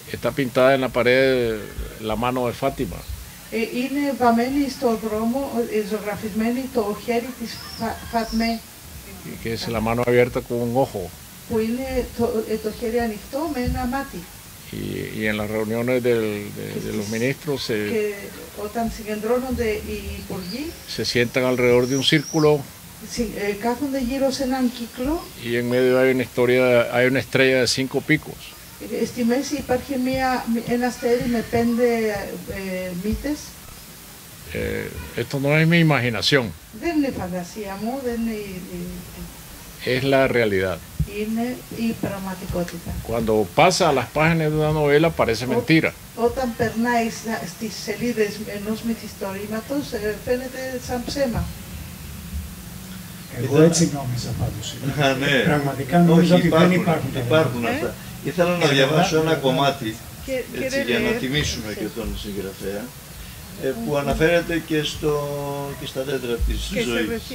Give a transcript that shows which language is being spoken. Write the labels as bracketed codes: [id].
[es] está pintada en la pared la mano de Fátima, [el] είναι βαμμένη στο δρόμο, ζωγραφισμένη το χέρι της Φατμέ, [es] que es la mano abierta con un ojo. [el] που είναι το χέρι ανοιχτό με ένα μάτι. [es] Y en las reuniones de los ministros [el] Και όταν συγκεντρώνονται οι υπουργοί, [es] se sientan alrededor de un círculo [el] κάθονται γύρω σε έναν κύκλο. [es] y en medio hay una estrella de 5 picos. [el] Στη μέση υπάρχει ένα αστέρι με 5 μύτες. [es] Esto no es mi imaginación, [el] Δεν είναι φαντασία μου, δεν είναι [es] es la realidad. [el] είναι η πραγματικότητα. [es] Cuando pasa a las páginas de una novela parece mentira. [el] Όταν περνάει στις σελίδες ενός μυθιστορήματος φαίνεται σαν ψέμα. Εγώ έτσι νόμιζα πάντως. Ναι. Πραγματικά νόμιζα ότι δεν υπάρχουν. Υπάρχουν αυτά. Ήθελα να διαβάσω ένα κομμάτι έτσι, για να τιμήσουμε και τον συγγραφέα που αναφέρεται και στα δέντρα της ζωής.